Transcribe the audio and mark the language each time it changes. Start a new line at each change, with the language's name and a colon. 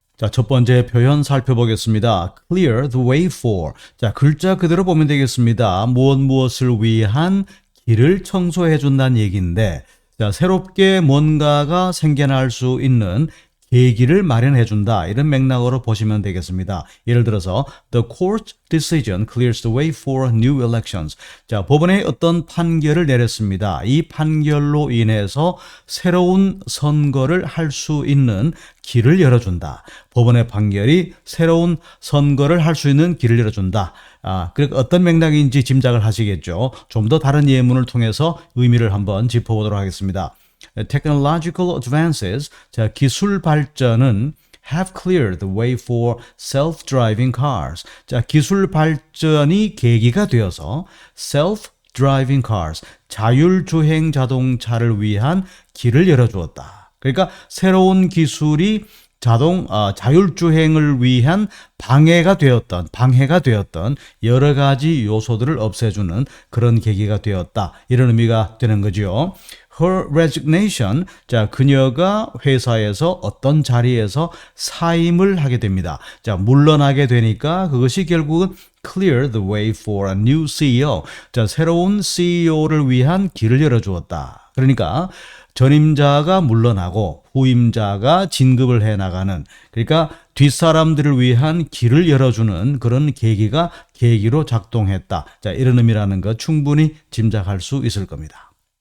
Korean: 첫 번째 표현 살펴보겠습니다.
English: clear the way for.
Korean: 글자 그대로 보면 되겠습니다. 무엇을 위한 길을 청소해 준다는 얘기인데 새롭게 뭔가가 생겨날 수 있는 계기를 마련해 준다 이런 맥락으로 보시면 되겠습니다. 예를 들어서
English: The court decision clears the way for new elections.
Korean: 법원에 어떤 판결을 내렸습니다. 이 판결로 인해서 새로운 선거를 할 수 있는 길을 열어준다. 법원의 판결이 새로운 선거를 할 수 있는 길을 열어준다. 그러니까 어떤 맥락인지 짐작을 하시겠죠. 좀 더 다른 예문을 통해서 의미를 한번 짚어보도록 하겠습니다.
English: Technological advances,
Korean: 기술 발전은
English: have cleared the way for self-driving cars.
Korean: 기술 발전이 계기가 되어서
English: self-driving cars,
Korean: 자율주행 자동차를 위한 길을 열어주었다. 그러니까 새로운 기술이 자율주행을 위한 방해가 되었던 여러 가지 요소들을 없애주는 그런 계기가 되었다. 이런 의미가 되는 거죠.
English: Her resignation,
Korean: 그녀가 회사에서 어떤 자리에서 사임을 하게 됩니다. 물러나게 되니까 그것이 결국은
English: clear the way for a new CEO.
Korean: 새로운 CEO를 위한 길을 열어주었다. 그러니까 전임자가 물러나고 후임자가 진급을 해나가는, 그러니까 뒷사람들을 위한 길을 열어주는 그런 계기로 작동했다. 이런 의미라는 거 충분히 짐작할 수 있을 겁니다.